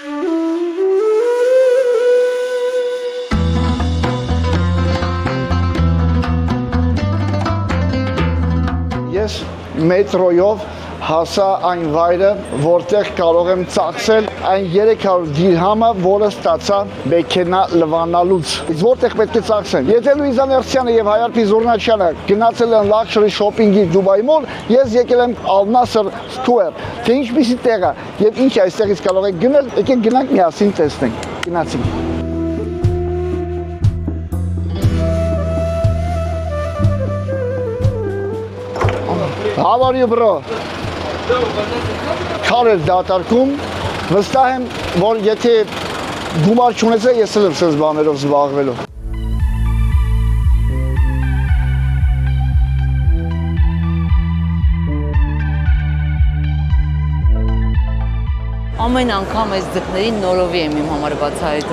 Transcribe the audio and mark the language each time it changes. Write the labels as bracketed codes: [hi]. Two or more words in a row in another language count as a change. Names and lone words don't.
[hy] Ես մետրոյով հասա այն վայրը, որտեղ կարող եմ ծախսել այն 300 դիրհամը, որը ստացա մեքենա լվանալուց։ Իսկ որտեղ պետք է ծախսեմ։ Եթե Լուիզա Ներսյանը եւ Հայարփի Զուռնաչյանը գնացել են [en] luxury shopping- [hy] ի Dubai Mall, ես եկել եմ Al Nasser Square։ Թե ինչպիսի տեղ է եւ ինչ այստեղից կարող եք գնել, եկեք գնանք միասին տեսնենք։ Գնացինք։ [en] How are you, bro? [hy] Քարել դատարկում, վստահ եմ, որ եթե գումար չունեցա, ես էլ եմ սենց բաներով զբաղվելու։ Ամեն անգամ այս ձկներին նորովի եմ իմ համար բացահայտում։